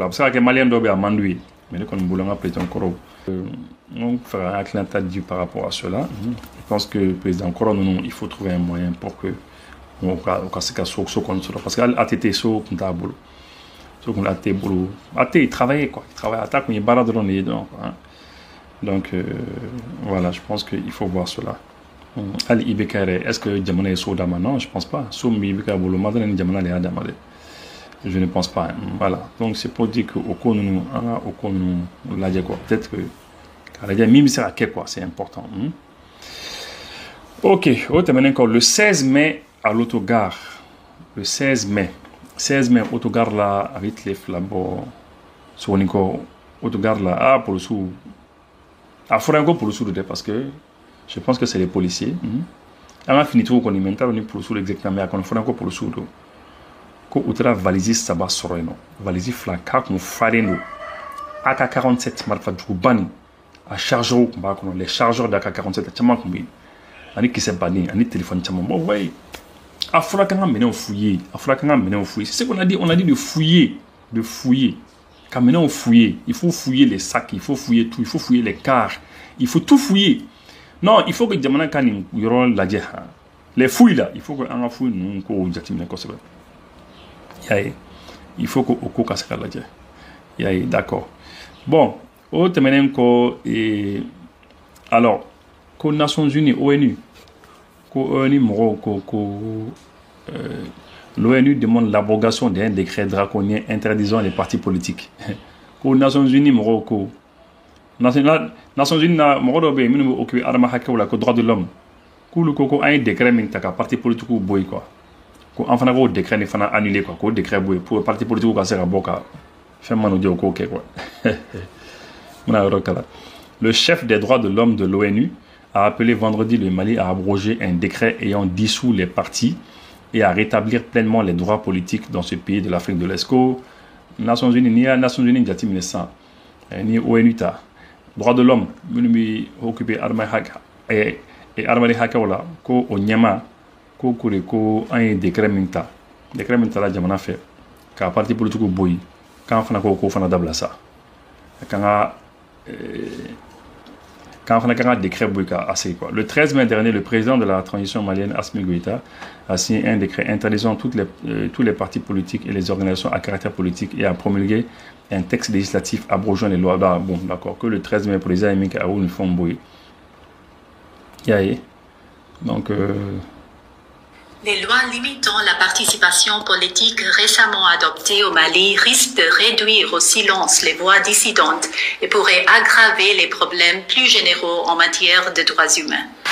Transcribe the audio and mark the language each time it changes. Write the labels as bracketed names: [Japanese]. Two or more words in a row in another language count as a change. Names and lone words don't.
[Bambara] a bɛ se ka kɛ maliyɛn dɔw bɛ a man d'u ye mais ne kɔni bolo an ka président kɔrɔw n fɛ ka hakilinata di [French] par rapport à cela je pense que [Bambara] président kɔrɔ ninnu [French] il faut trouver un moyen pour que [Bambara] o ka se ka so kɔni sɔrɔ [French] parce que [Bambara] hali ATT so tun t'a bolo so kun ATT bolo ATT [French] il travaillait quoi il travaille [Bambara] ATT kun ye baara dɔrɔn de ye [French] donc voilà je pense que il faut voir cela [Bambara] hali IBK yɛrɛ [French] est-ce que [Bambara] jamana ye so d'a ma [French] non je pense pas [Bambara] so min bɛ IBK bolo Madina ni jamana de y'a d'a ma dɛ [French] je ne pense pas voilà donc c'est pour dire que [Bambara] o ko ninnu an ka o ko ninnu lajɛ [French] quoi peut-être que [Bambara] k'a lajɛ min bɛ se ka kɛ [French] quoi c'est important [Bambara] ok o tɛmɛnen kɔ [French] le 16 mai à l'autogare le 16 mai [Bambara] autogare la a bɛ tile fila bɔ sogoni kɔ autogare la polisiw a fɔra n ko polisiw de tɛ [French] parce que je pense que c'est les policiers [Bambara] an ka finitigiw kɔni mais n t'a dɔn ni polisiw exactement mais a kɔni fɔra n ko polisiw don ko u taara valise 3 sɔrɔ yen nɔ valise 2 k'a kun falen don AK-47 marifa juguba nin a chargeurs kun b'a kɔnɔ [French] les chargeurs d'AK-47 [Bambara] caman kun bɛ yen ani kisɛ bannen ani téléphone caman [French] bon ouais [Bambara] a fɔra k'an ka minɛnw fouiller [French] c'est ce qu'on a dit de fouiller [Bambara] ka minɛnw fouiller [French] il faut fouiller les [Bambara] sacs il faut fouiller tout il faut fouiller les [French] cars il faut tout fouiller non il faut que [Bambara] jamana ka nin yɔrɔ lajɛ [French] les fouilles là il faut que [Bambara] an ka fouille ninnu ko jateminɛ kosɛbɛ y'a ye [French] il faut que [Bambara] o ko ka se ka lajɛ y'a ye [French] d'accord bon [Bambara] o tɛmɛnen kɔ [French] alors ko Nations Unies ONU l'ONU demande l'abrogation d'un décret draconien interdisant les partis politiques. [Bambara] Aux Nations Unies, Nations Unies na mɔgɔ dɔ bɛ yen minnu bɛ occuper adama hakɛw la ko [French] droit de l'homme [Bambara] k'olu ko an ye décret min ta ka [French] parti politique [Bambara] bɔ yen quoi ko an fana k'o décret nin fana [French] annuler quoi [Bambara] k'o décret bɔ yen [French] pour parti politique [Bambara] ka se ka bɔ ka fɛn minnu jɛ o k'o kɛ quoi. [French] Le chef des droits de l'homme de l'ONU a appelé vendredi le Mali à abroger un décret ayant dissous les partis et à rétablir pleinement les droits politiques dans ce pays de l'Afrique de l'Est. [Bambara] Nations Unies, ni Nations Unies jati minɛ sisan ni ONU ta [French] droits de l'homme [Bambara] minnu bɛ occuper adamaden hakɛw la ko o ɲɛma ko ko an ye décret min tala jamana fɛ ka [French] parti politique [Bambara] bɔ yen k'an fana ko fana dabila sa [French] quand on a un décret assez quoi. Le 13 mai dernier, le président de la transition malienne, Assimi Goïta, a signé un décret interdisant tous les partis politiques et les organisations à caractère politique et a promulgué un texte législatif abrogeant les lois. Bon, d'accord, que le 13 mai, le président a mis à une forme bouille. Donc, les lois limitant la participation politique récemment adoptées au Mali risquent de réduire au silence les voix dissidentes et pourraient aggraver les problèmes plus généraux en matière de droits humains.